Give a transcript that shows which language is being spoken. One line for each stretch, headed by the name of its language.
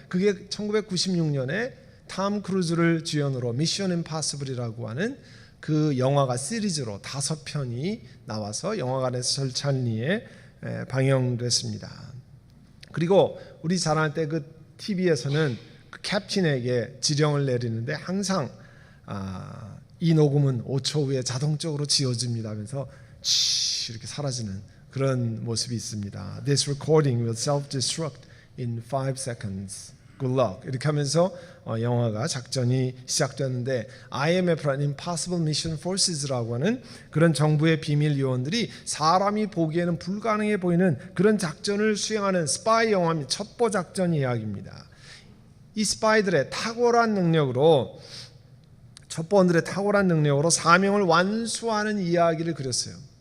Korean: 그게 1996년에 탐 크루즈를 주연으로 미션 임파서블이라고 하는 그 영화가 시리즈로 5편이 나와서 영화관에서 절찬리에 방영됐습니다. 그리고 우리 자랄 때 그 TV에서는 그 캡틴에게 지령을 내리는데 항상 이 녹음은 5초 후에 자동적으로 지워집니다 하면서 이렇게 사라지는 그런 모습이 있습니다.
English: This recording will self-destruct in 5 seconds. Good luck.
Korean: 이렇게 하면서 영화가 작전이 시작되는데 IMF라는 Impossible Mission Forces라고 하는 그런 정부의 비밀 요원들이 사람이 보기에는 불가능해 보이는 그런 작전을 수행하는 스파이 영화입니다. 첩보 작전 이야기입니다. 이 스파이들의 탁월한 능력으로 첩보원들의 탁월한 능력으로 사명을 완수하는 이야기를 그렸어요.